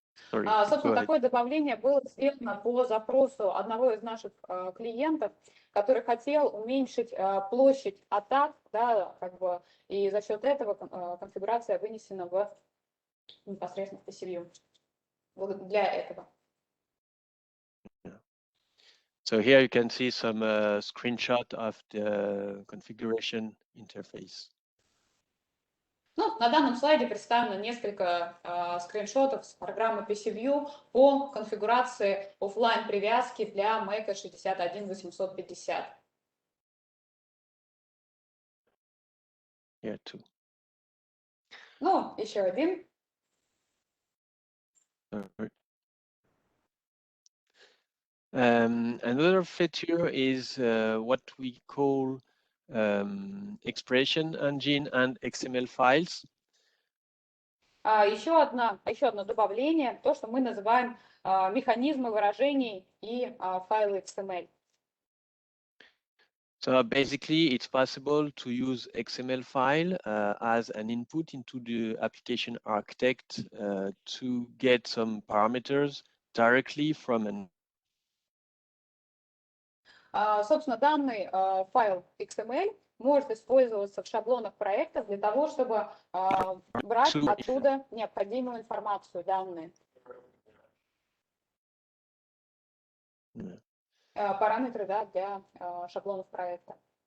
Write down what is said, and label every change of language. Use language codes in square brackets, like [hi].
[ru] Собственно, такое добавление было сделано по запросу одного из наших клиентов, который хотел уменьшить площадь атак, да, как бы, и за счет этого конфигурация вынесена в непосредственно в PcVue. Для этого. [en] So here you can see some screenshot of the configuration interface. [ru] Ну, на данном слайде представлено несколько скриншотов с программы PcVue по конфигурации офлайн привязки для Mac 61850. [en] Here too. [ru] Ну, еще один. [en] Another feature is what we call expression engine and XML files. [ru] Еще одно добавление, то, что мы называем механизмы выражений и файлы XML. [en] So basically, it's possible to use XML file as an input into the application architect to get some parameters directly from an. [ru] Собственно, данный файл XML может использоваться в шаблонах проекта для того, чтобы брать оттуда необходимую информацию, данные. Параметры, да, для шаблонов проекта.